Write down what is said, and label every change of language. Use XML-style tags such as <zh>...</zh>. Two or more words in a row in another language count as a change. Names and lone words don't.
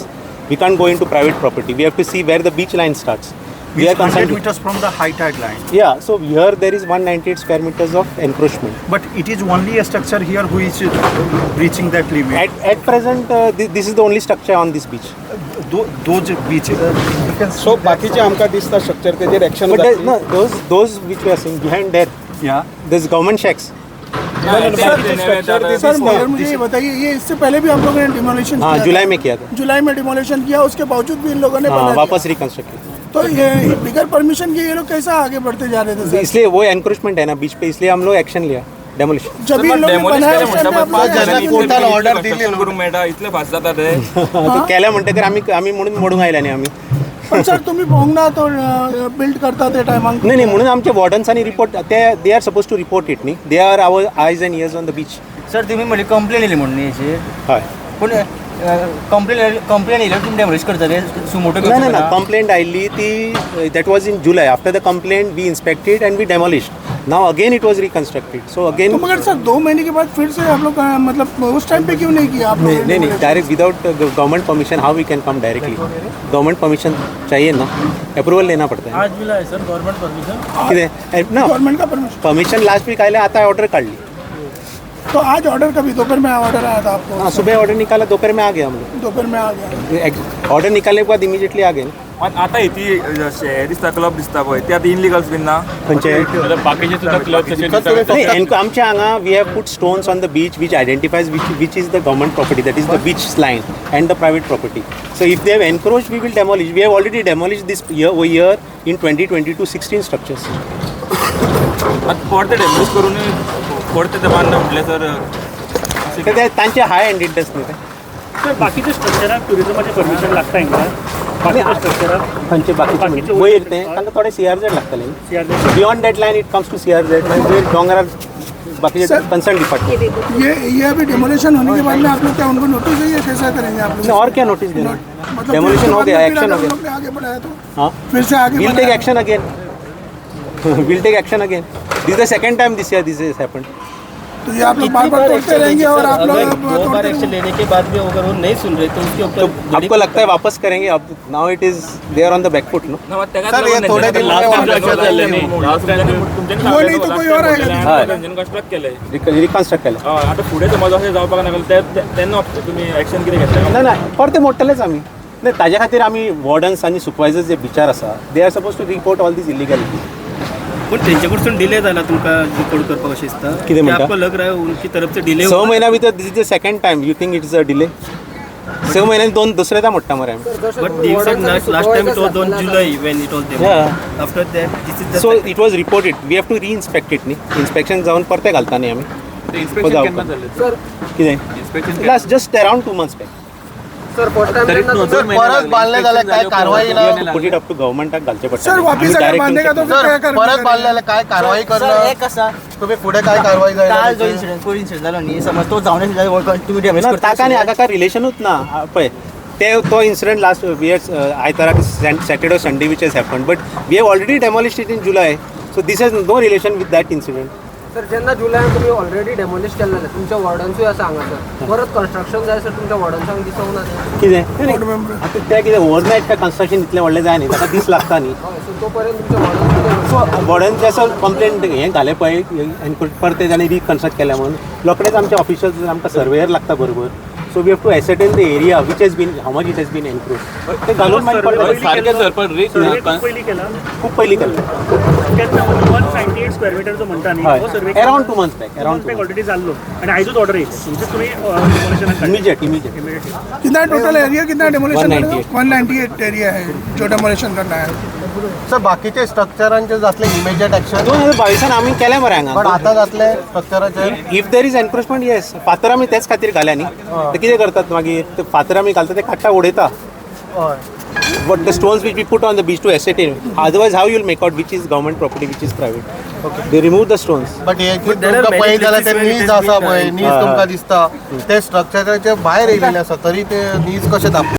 <en>We can't go into private property. We have to see where the beach line starts. We Which are 100 concerned. meters from the high tide line. Yeah, so here there is 198 square meters of encroachment. But it is only a structure here who is breaching that limit. At present, this is the only structure on this beach. Those beaches. You can</en> <kok>सो बाकीचे आमकां दिसता स्ट्रक्चर तेजेर एक्शन</kok> <en>But no, those which we are seeing behind there, yeah. there's government shacks.</en> <hi>सर मगर मुझे ये बताइए, ये इससे पहले भी हम लोगों ने डिमोलिशन हाँ, किया जुलाई में किया था. जुलाई में डिमोलिशन किया, उसके बावजूद भी इन लोगों ने हाँ, बना वापस दिया। रिकंस्ट्रक्ट किया. तो ये बिगर परमिशन के ये लोग कैसा आगे बढ़ते जा रहे थे सर? इसलिए वो एनक्रोचमेंट है ना बीच पे, इसलिए हम लोग एक्शन लिया, डेमोलिशन. जब इन लोगों ने बनाया उस टाइम पे आप लोग ऐसा क्यों टोटल बोलते?</hi> <kok>ऑर्डर दिली करून मेळटा इतले फास्ट जाता ते तो केल्या म्हणटकीर आम्ही म्हणून मोडूंक आयल्या न्ही आम्ही. पण सर तुम्ही भोंगना तो बिल्ड करता ते टायमाक नाही म्हणून आमच्या वॉर्डन्सांनी रिपोर्ट</kok> <en>they are supposed to report it न्ही. they are our eyes and ears on the beach.</en> <kok>सर तुम्ही म्हणजे कंप्लेन येयली म्हणून याची हय. पूण कंप्लेन येयल्यार तुम्ही डेमोलिश करतले सुमोटो ना ना ना कंप्लेंट आयिल्ली ती</kok> <en>that was in</en> <kok>जुलै.</kok> <en>after the complaint we inspected and we demolished. now again it was reconstructed. so again</en> <hi>तो मगर सर 2 महीने के बाद फिर से आप लोग मतलब उस टाइम पे क्यों नहीं किया आप लोगों ने? नहीं</hi> <en>direct without government permission how we can come directly.</en> <hi>गवर्नमेंट परमिशन चाहिए ना, अप्रूवल लेना पड़ता है. आज मिला है सर गवर्नमेंट परमिशन</hi> <kok>किती ना</kok> <hi>गवर्नमेंट का परमिशन</hi> <kok>परमिशन</kok> <en>last week</en> <kok>आयले, आता ऑर्डर काढली.</kok> <hi>तो आज ऑर्डर कभी दोपहर में ऑर्डर आया था आपको? हाँ, सुबह ऑर्डर निकाला, दोपहर में आ गए हम दोपहर में आ गया. लोग. ऑर्डर निकालने के बाद इमीडिएटली आ गए.</hi> <kok>पण आता ती हे दिसता क्लब दिसता पळय ते आता इनलिगल्स बीन ना खंयचे बाकीचे सुद्धा क्लब तशे नाही, आमच्या हांगा</kok> <en>we have put stones on the beach which identifies which is the government property, that is the beach line and the private property. so if they have encroach we will demolish. we have already demolish this year in 2022 16 structures.</en> <kok>परते डेमोलिश करून परते ते बांधणं म्हटले तर तर ते तांचे</kok> <en>high handedness</en> <kok>न्ही ते. सर बाकीचे स्ट्रक्चराक टुरिझमाचे परमिशन लागता हिंगा? बाकीचे स्ट्रक्चराक खंयचे बाकीचे वयर ते तांकां थोडे CRZ लागतले. CRZ</kok> <en>beyond that line it comes to CRZ.</en> <kok>वयर डोंगरार बाकीचे</kok> <en>concern department.</en> <hi>ये अभी डिमोलिशन होने के बाद में आप लोग क्या उनको नोटिस देंगे? कैसा करेंगे आप लोग? और क्या नोटिस देना? मतलब डेमोलिशन हो गया, एक्शन हो फिर गया. आगे बढ़ाया तो हाँ, फिर से आगे</hi> <en>we'll take</en> <hi>बढ़ाया.</hi> <en>action again. We'll take action again. This is the second time this year this has happened.</en> <hi>तो ये आप लोग बार बार तोड़ते रहेंगे और आप लोग दो बार एक्शन लेने के बाद भी अगर वो नहीं सुन रहे तो उसके तो ऊपर आपको लगता है वापस करेंगे? अब</hi> <en>now it is they are on the backfoot no.</en> <hi>सर ये थोडे दिन वो नहीं तो कोई और आएगा.</hi> <kok>कन्स्ट्रक्ट केले रिकन्स्ट्रक्ट केलं. आता फुडें समज अशें जावपाक लागलें तेन्ना तुमी एक्शन कितें घेतलें? ना ना परते मोडटलेच आमी. नाही ताज्या खातीर आमी वॉर्डन्स आनी सुपरवायझर्स जे बिचार आसा दे आर सपोज टू रिपोर्ट ऑल दीज इलिगॅलिटी. पण त्यांच्या कडसून डिले झाला तुमका रिपोर्ट करपाक अशें दिसता कितें म्हणटा?</kok> <hi>आपको लग रहा है उनकी तरफ से डिले</hi> <kok>6 महिन्या भितर</kok> <en>this is the second time. you think it is a delay?</en> <kok>6 महिन्यांनी दोन दुसऱ्यादा मोडटा मरे आमी.</kok> <en>but last time it was on July when it was Yeah. after that this is so it was reported. we have to reinspect it न्ही.</en> <kok>इन्स्पेक्शन जावन परते घालता न्ही आमी. इन्स्पेक्शन केन्ना जालें?</kok> <en>कितें last just around 2 months back.</en> <kok>परत बांधले जाल्यार काय कारवाई ना?</kok> <en>put it up to गव्हर्नमेंटाक</en> <kok>घालचे पडटा.</kok> <hi>सर वापिस अगर बांधने का तो फिर क्या सर करना?</hi> <kok>परत बांधले जाल्यार काय कारवाई सर करणार? एक असा तुम्ही पुढे काय कारवाई काल जो जायला? इन्सिडेंट कोण इन्सिडेंट झालो न्ही समज तो जावन तुम्ही डॅमेज ना, ताका आनी हाका काय रिलेशनूच ना. पळय तो इन्सिडंट लास्ट आयताराक</kok> <en>Saturday Sunday which has happen. but we have already demolished it in July. so this has no relation with that incident.</en> <kok>सर जेन्ना जुलयान तुमी ऑलरेडी डेमोलिश केलें जाल्यार तुमच्या वॉर्डन्सूय आसा हांगासर परत कन्स्ट्रक्शन जाय सर तुमच्या वॉर्डन्सांक दिसोंक ना तें? कितें आतां तें कितें ओवरनायट काय कन्स्ट्रक्शन इतलें व्हडलें जाय न्ही, ताका दीस लागता न्ही. हय सो तो पर्यंत तुमच्या वॉर्डन्स सो वॉर्डन असो कंप्लेंट हें घालें पळय परते ताणें रिकन्स्ट्रक्ट केल्या म्हणून रोखडेच आमचे ऑफिशियल्स आमकां सर्वेयर लागता बरोबर.</kok> <en>so we have to ascertain the area which has been how much it has been encroach.</en> <kok>ते घालून मागीर पडटा. सारकें सर पण रिस्क सर्वे खूप पहिली केला. खूप पयलीं केलें. त्यात 198 स्क्वेअर मीटर जो म्हणता न्ही हय तो सर्वे</kok> <en>अराउंड 2 months back. अराउंड</en> <kok>ऑलरेडी जाल्लो आणि आयजूच ऑर्डर येयली म्हणजे तुम्ही डिमोलिशनाक इमिजिएट इमिडिएटली.</kok> <hi>कितना</hi> <en>total area</en> <hi>कितना डिमोलिशन 198. 198 एरिया है जो डिमोलिशन करना है.</hi> <kok>सर बाकीचे स्ट्रक्चरांचे जातले</kok> <en>immediate action</en> <kok>2022 आमी केलें मरे हांगा. पण आता जातले स्ट्रक्चराचे</kok> <en>if there is encroachment yes.</en> <kok>फातर आमी तेच खातीर घाल्या न्ही. ते कितें करतात मागीर ते फातर आमी घालता ते काडटा उडयता. हय</kok> <en>what the stones which we put on the beach to ascertain. Otherwise, how you will make out which is government property, which is private? Okay. They remove the stones.</en> <kok>बट हे तुमकां पळयत जाल्यार ते नीज आसा पळय नीज तुमकां दिसता ते स्ट्रक्चराचे भायर येयलेले आसा तरी ते नीज कशे दाखोवतात</kok>